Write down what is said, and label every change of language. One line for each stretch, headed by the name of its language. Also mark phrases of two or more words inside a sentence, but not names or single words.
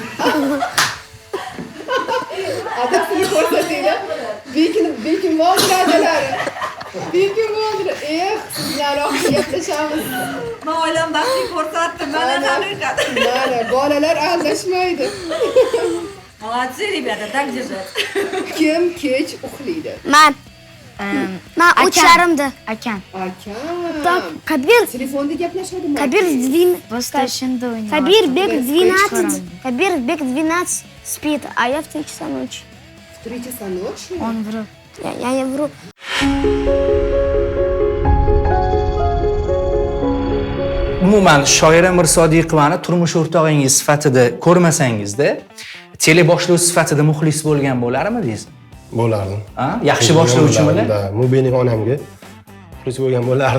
Uzbek: Adamni ko'rsatinglar. Bekin mo'jizalar. Bekin mo'jiza. Sizlar oxir gaplashamiz. Men oilam baxtli ko'rsatdim, mana haqiqat. Mana bolalar aldashmaydi.
Russian: Молодцы, ребята, так держать.
Uzbek: Kim kech uxlaydi? Man 3 yarimda. Akam. Akam. Kabir. Telefonda gaplashadimi?
Russian: Kabir Бек 12 спит, а я в 3 часа ночи. В 3 часа ночи? Он врет. Я не вру.
Uzbek: Umuman Shoira Mirsodiqovani turmush o'rtog'ingiz sifatida ko'rmasangizda, tele boshlovchi sifatida muxlis bo'lgan bo'larmi deysiz? Bo'lardim. Yaxshi boshlovchimi? Bu mening onamga muxlis bo'lgan bo'lardi.